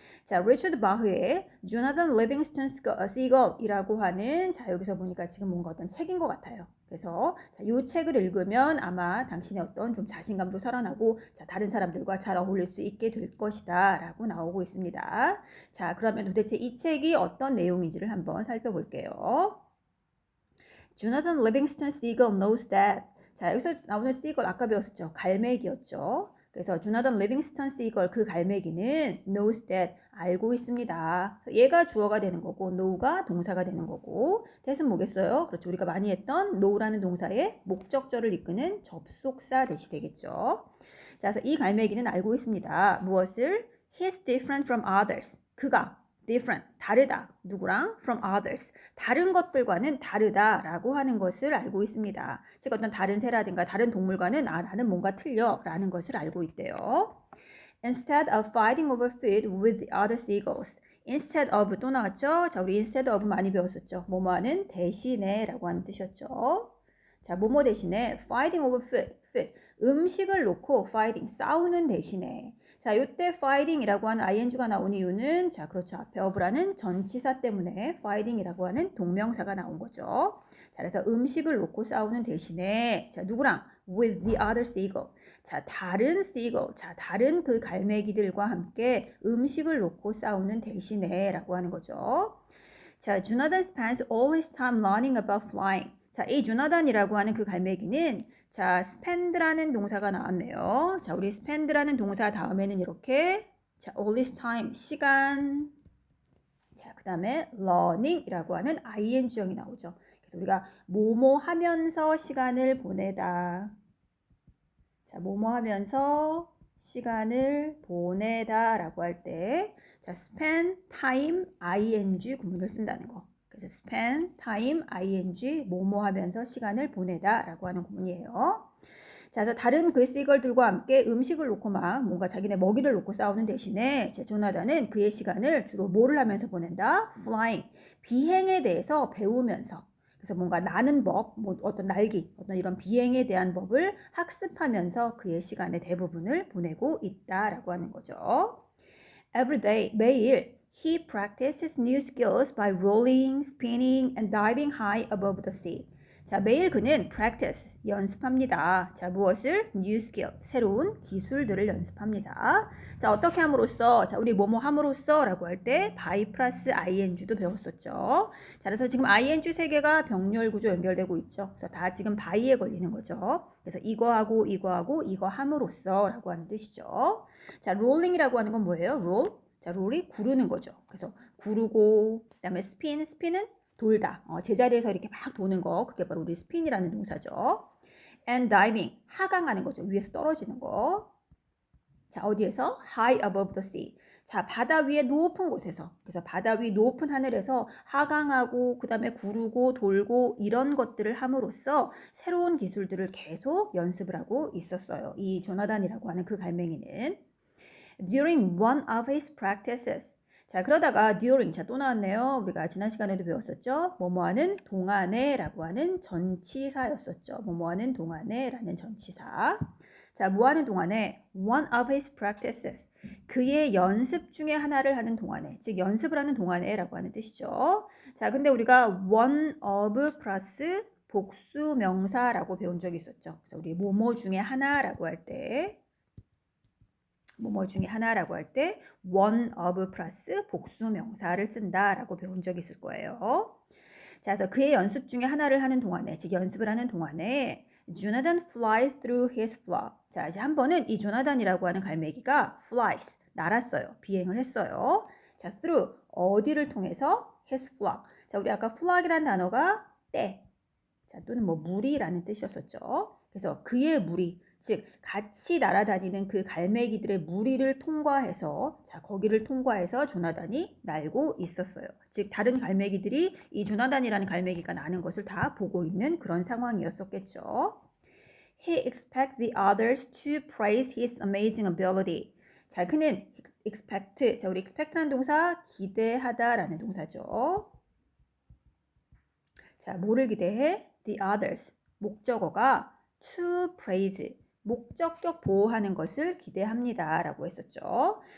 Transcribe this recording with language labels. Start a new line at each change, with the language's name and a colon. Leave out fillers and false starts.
Korean: 자, 리처드 바흐의 조나단 리빙스턴 시걸이라고 하는 자, 여기서 보니까 지금 뭔가 어떤 책인 것 같아요. 그래서 자, 이 책을 읽으면 아마 당신의 어떤 좀 자신감도 살아나고 자, 다른 사람들과 잘 어울릴 수 있게 될 것이다 라고 나오고 있습니다. 자, 그러면 도대체 이 책이 어떤 내용인지를 한번 살펴볼게요.
English: Jonathan Livingston Seagull knows that.
Korean: 자, 여기서 나오는 seagull 아까 배웠었죠. 갈매기였죠. 그래서 조나단 리빙스턴 시걸 그 갈매기는
English: knows that
Korean: 알고 있습니다. 얘가 주어가 되는 거고 know가 동사가 되는 거고 that은 뭐겠어요? 그렇죠. 우리가 많이 했던 know라는 동사의 목적절을 이끄는 접속사 대시 되겠죠. 자, 그래서 이 갈매기는 알고 있습니다. 무엇을?
English: He's different from others.
Korean: 그가 different, 다르다. 누구랑?
English: From others.
Korean: 다른 것들과는 다르다라고 하는 것을 알고 있습니다. 즉 어떤 다른 새라든가 다른 동물과는 아, 나는 뭔가 틀려라는 것을 알고 있대요.
English: Instead of fighting over food with the other seagulls.
Korean: Instead of 또 나왔죠? 자, 우리 instead of 많이 배웠었죠. 뭐뭐하는 대신에라고 하는 뜻이었죠. 자, 뭐뭐 대신에
English: fighting over food.
Korean: 음식을 놓고 fighting, 싸우는 대신에. 자, 요때 fighting이라고 하는 ing가 나온 이유는 자, 그렇죠. 앞에 of라는 전치사 때문에 fighting이라고 하는 동명사가 나온 거죠. 자, 그래서 음식을 놓고 싸우는 대신에 자, 누구랑?
English: with the other seagull.
Korean: 자, 다른 seagull. 자, 다른 그 갈매기들과 함께 음식을 놓고 싸우는 대신에 라고 하는 거죠.
English: 자, Jonathan spends all his time learning about flying.
Korean: 자, 이 조나단이라고 하는 그 갈매기는 자, spend라는 동사가 나왔네요. 자, 우리 spend라는 동사 다음에는 이렇게 자, all his time, 시간. 자, 그 다음에 learning이라고 하는 ing형이 나오죠. 그래서 우리가 뭐뭐 하면서 시간을 보내다. 자, 뭐뭐 하면서 시간을 보내다라고 할 때 자, spend time ing 구문을 쓴다는 거. 그래서 spend time ing 뭐뭐 하면서 시간을 보내다라고 하는 구문이에요. 자, 그래서 다른 그 seagull들과 함께 음식을 놓고 막 뭔가 자기네 먹이를 놓고 싸우는 대신에 제 조나단은 그의 시간을 주로 뭐를 하면서 보낸다? flying, 비행에 대해서 배우면서 그래서 뭔가 나는 법, 뭐 어떤 날기, 어떤 이런 비행에 대한 법을 학습하면서 그의 시간의 대부분을 보내고 있다라고 하는 거죠.
English: Every day,
Korean: 매일
English: he practices new skills by rolling, spinning, and diving high above the sea.
Korean: 자, 매일 그는 practice, 연습합니다. 자, 무엇을?
English: new skill,
Korean: 새로운 기술들을 연습합니다. 자, 어떻게 함으로써? 자, 우리 뭐뭐 함으로써 라고 할 때 by 플러스 ing도 배웠었죠. 자, 그래서 지금 ing 세 개가 병렬 구조 연결되고 있죠. 그래서 다 지금 by에 걸리는 거죠. 그래서 이거하고 이거하고 이거 함으로써 라고 하는 뜻이죠. 자, rolling이라고 하는 건 뭐예요?
English: roll.
Korean: 자, roll이 구르는 거죠. 그래서 구르고, 그 다음에 spin은 돌다. 제자리에서 이렇게 막 도는 거. 그게 바로 우리 spin이라는 동사죠.
English: and diving.
Korean: 하강하는 거죠. 위에서 떨어지는 거. 자, 어디에서?
English: high above the sea.
Korean: 자, 바다 위에 높은 곳에서, 그래서 바다 위 높은 하늘에서 하강하고 그 다음에 구르고 돌고 이런 것들을 함으로써 새로운 기술들을 계속 연습을 하고 있었어요. 이 조나단이라고 하는 그 갈매기는.
English: During one of his practices.
Korean: 자, 그러다가 during, 자, 또 나왔네요. 우리가 지난 시간에도 배웠었죠. 뭐뭐하는 동안에라고 하는 전치사였었죠. 뭐뭐하는 동안에라는 전치사. 자, 뭐하는 동안에
English: one of his practices.
Korean: 그의 연습 중에 하나를 하는 동안에, 즉 연습을 하는 동안에라고 하는 뜻이죠. 자, 근데 우리가 one of 플러스 복수 명사라고 배운 적이 있었죠. 그래서 우리 뭐뭐 중에 하나라고 할 때, 뭐뭐 중에 하나라고 할 때 one of 플러스 복수 명사를 쓴다라고 배운 적이 있을 거예요. 자, 그래서 그의 연습 중에 하나를 하는 동안에, 즉 연습을 하는 동안에
English: Jonathan flies through his flock.
Korean: 자, 이제 한 번은 이 조나단이라고 하는 갈매기가 flies, 날았어요. 비행을 했어요. 자, through, 어디를 통해서?
English: his flock.
Korean: 자, 우리 아까 flock이라는 단어가 떼, 자, 또는 뭐 무리라는 뜻이었었죠. 그래서 그의 무리, 즉 같이 날아다니는 그 갈매기들의 무리를 통과해서, 자, 거기를 통과해서 조나단이 날고 있었어요. 즉 다른 갈매기들이 이 조나단이라는 갈매기가 나는 것을 다 보고 있는 그런 상황이었었겠죠.
English: He expects the others to praise his amazing ability.
Korean: 자, 그는 expect, 자, 우리 expect라는 동사 기대하다라는 동사죠. 자, 뭐를 기대해?
English: The others,
Korean: 목적어가 to praise, 목적격 보호하는 것을 기대합니다 라고 했었죠.